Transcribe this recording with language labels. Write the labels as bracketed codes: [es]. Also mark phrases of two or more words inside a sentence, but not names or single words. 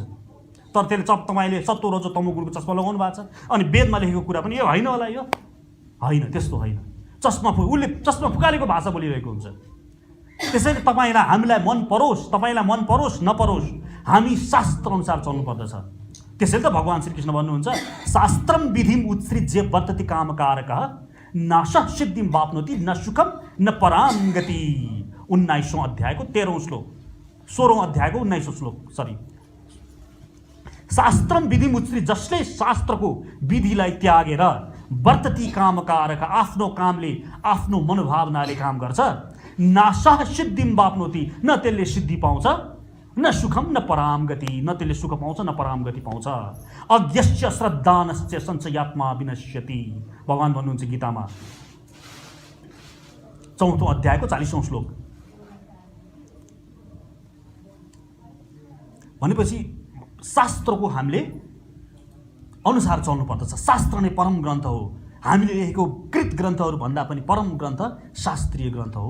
[ne] तर त्यसले चक तपाईँले सत्तो रजो तमो गुणको चस्मा लगाउनु भएको छ अनि वेदमा लेखेको कुरा पनि यो होइन होला, यो होइन, त्यस्तो होइन। उसले चस्मा फुकालेको भाषा बोलिरहेको हुन्छ। त्यसैले तपाईँलाई हामीलाई मन परोस्, तपाईँलाई मन परोस् नपरोस्, हामी शास्त्र अनुसार चल्नु पर्दछ। त्यसैले त भगवान् श्रीकृष्ण भन्नुहुन्छ [sa] शास्त्रम विधिम उत्सृज्य वर्तति कामकारकः न सिद्धिम वाप्नोति न सुखम न पराम गति। [ne] 19औं अध्यायको 13औं श्लोक, 16औं अध्यायको 19औं श्लोक, [sa] शास्त्रम विधिम उत्सृज्य, [ne] जसले शास्त्रको विधिलाई त्यागेर [sa] वर्तति कामकारक, [ne] आफ्नो कामले आफ्नो मनोभावनाले काम गर्छ, [sa] नाशः सिद्धिम वाप्नोति, [ne] न त्यसले सिद्धि पाउँछ, [sa] न सुखम न पराम गति, [ne] न त्यसले सुख पाउँछ न पराम गति पाउँछ। [sa] अज्ञस्य श्रद्धानस्य संशयात्मा विनश्यति, [ne] भगवान् भन्नुहुन्छ गीतामा 4औं अध्यायको 40औं श्लोक। भनेपछि शास्त्रको हामीले अनुसार चल्नु पर्दछ। शास्त्र नै परम ग्रन्थ हो। हामीले लेखेको कृत ग्रन्थहरू भन्दा पनि परम ग्रन्थ शास्त्रीय ग्रन्थ हो।